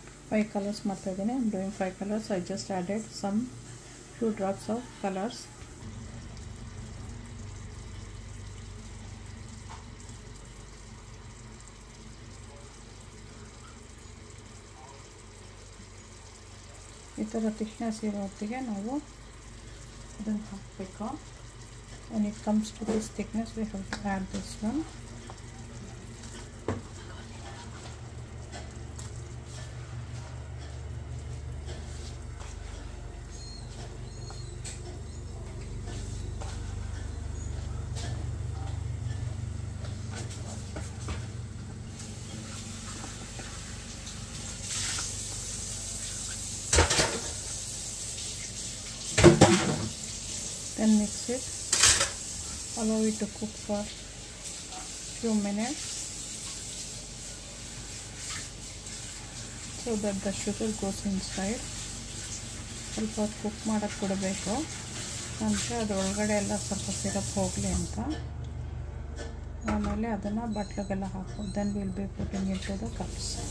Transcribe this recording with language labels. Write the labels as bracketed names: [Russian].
[Kannada] Five colors ಮಾಡ್ತಾ ಇದ್ದೀನಿ. [English] I'm doing 5 colors. I just added some 2 drops of colors. [Kannada] ಈ ಥರ ಥಿಕ್ನೆಸ್ ಇರೋ ಹೊತ್ತಿಗೆ ನಾವು ಇದನ್ನು ಹಾಕಬೇಕು. [English] when it comes to this thickness we have to add this one. Then mix it, allow it to cook for few minutes so that the sugar goes inside. [Kannada] ಸ್ವಲ್ಪ cook ಮಾಡೋಕ್ಕೆ ಕೊಡಬೇಕು. ಯಾಕಂದರೆ ಅದರೊಳಗಡೆ ಎಲ್ಲ ಸ್ವಲ್ಪ ಸಿರಪ್ ಹೋಗಲಿ ಅಂತ. ಆಮೇಲೆ ಅದನ್ನು ಬಟ್ಲಿಗೆಲ್ಲ ಹಾಕೋದು. [English] Then will be putting it to the cups.